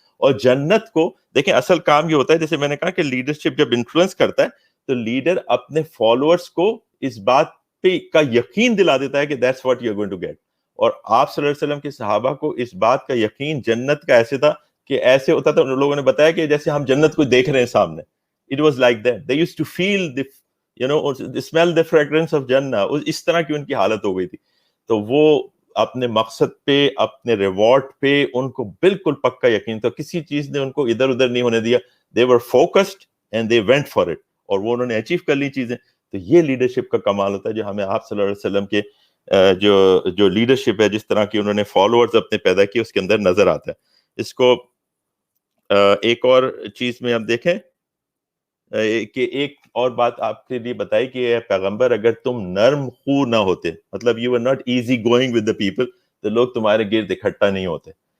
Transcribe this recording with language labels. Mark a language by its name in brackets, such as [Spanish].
[Urdu] اور جنت کو دیکھیں, اصل کام یہ ہوتا ہے, جیسے میں نے کہا کہ لیڈرشپ جب انفلوئنس کرتا ہے تو لیڈر اپنے فالوورز کو اس بات پہ کا یقین دلا دیتا ہے کہ [English] That's what you are going to get. [Urdu] اور آپ صلی اللہ علیہ وسلم کے صحابہ کو اس بات کا یقین جنت کا ایسے تھا کہ ایسے ہوتا تھا, لوگوں نے بتایا کہ جیسے ہم جنت کو دیکھ رہے ہیں سامنے. [English] It was like that. They used to feel the, smell the fragrance of Jannah. [Urdu] اس طرح کی ان کی حالت ہو گئی تھی. تو وہ اپنے مقصد پہ, اپنے ریوارڈ پہ ان کو بالکل پکا یقین تھا, کسی چیز نے ان کو ادھر ادھر نہیں ہونے دیا. [English] They were focused and they went for it. [Urdu] اور وہ انہوں نے اچیو کر لی چیزیں. تو یہ لیڈرشپ کا کمال ہوتا ہے جو ہمیں آپ صلی اللہ علیہ وسلم کے جو لیڈرشپ ہے, جس طرح کی انہوں نے فالوورز اپنے پیدا کیے, اس کے اندر نظر آتا ہے. اس کو ایک اور چیز میں آپ دیکھیں کہ ایک اور بات آپ کے لیے بتائی کہ پیغمبر اگر تم نرم خو نہ ہوتے, مطلب [English] you are not easy going with the people, [Urdu] تو لوگ تمہارے گرد اکٹھا نہیں ہوتے.